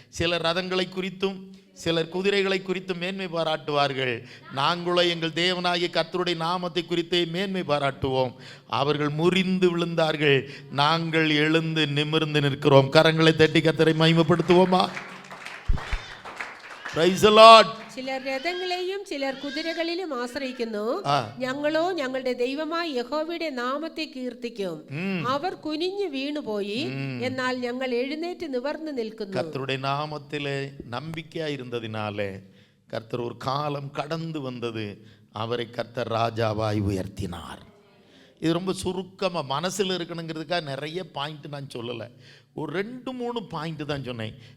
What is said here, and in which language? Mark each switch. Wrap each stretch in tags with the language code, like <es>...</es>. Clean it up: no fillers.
<ta>சிலர் ரதங்களை குறித்தும் சிலர் குதிரைகளை குறித்தும் மேன்மை பாராட்டுவார்கள், நாங்களோ எங்கள் தேவனாகிய கர்த்தருடைய நாமத்தை குறித்தே மேன்மை பாராட்டுவோம். அவர்கள் முறிந்து விழுந்தார்கள், நாங்கள் எழுந்து நிமிர்ந்து நிற்கிறோம். கரங்களை தட்டி கர்த்தரை மகிமைப்படுத்துவோமா?</ta> <en>Praise the Lord.</en> <ml>ചിലർ രഥങ്ങളെയും ചിലർ കുതിരകളിലും ആശ്രയിക്കുന്നു, ഞങ്ങളോ ഞങ്ങളുടെ ദൈവമായ യഹോവയുടെ നാമത്തെ കീർത്തിക്കും. അവർ കുനിഞ്ഞു വീണുപോയി, എന്നാൽ ഞങ്ങൾ എഴുന്നേറ്റ് നിവർന്നു നിൽക്കുന്നു.</ml> <ta>கர்த்தருடைய நாமத்திலே நம்பிக்கையா இருந்ததினாலே கர்த்தர் ஒரு காலம் கடந்து வந்தது, அவரை கர்த்தர் ராஜாவாய் உயர்த்தினார். இது ரொம்ப சுருக்கமாக மனசில் இருக்கணுங்கிறதுக்காக நிறைய பாயிண்ட் நான் சொல்லலை, ஒரு 2-3 பாயிண்ட் தான் சொன்னேன்.</ta>